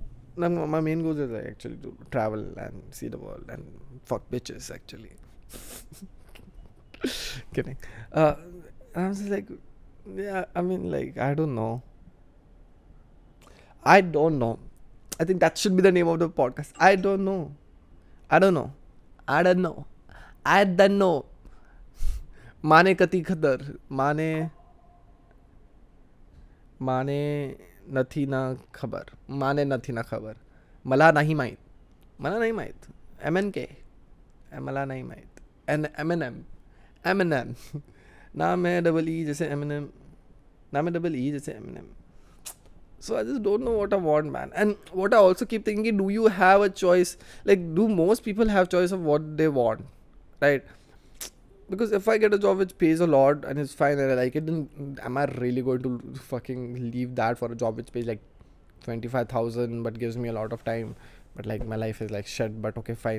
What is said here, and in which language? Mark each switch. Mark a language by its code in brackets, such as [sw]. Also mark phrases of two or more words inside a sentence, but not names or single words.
[en] My main goal is like actually to travel and see the world and fuck bitches actually. Kidding. And I was just like, yeah, I mean, like, I don't know. I think that should be the name of the podcast. I don't know. [mr] माने कती खतर माने नथी ना खबर मला नाही माहित MNK मला नाही माहित Eminem [hi] नाम है डबल ई जैसे Eminem, नाम है डबल ई जैसे Eminem. [en] So I just don't know what I want, man. And what I also keep thinking, do you have a choice? Like, do most people have choice of what they want, right? Because if I get a job which pays a lot and it's fine and I like it, then am I really going to fucking leave that for a job which pays like 25,000 but gives me a lot of time, but like my life is like shit, but okay, fine.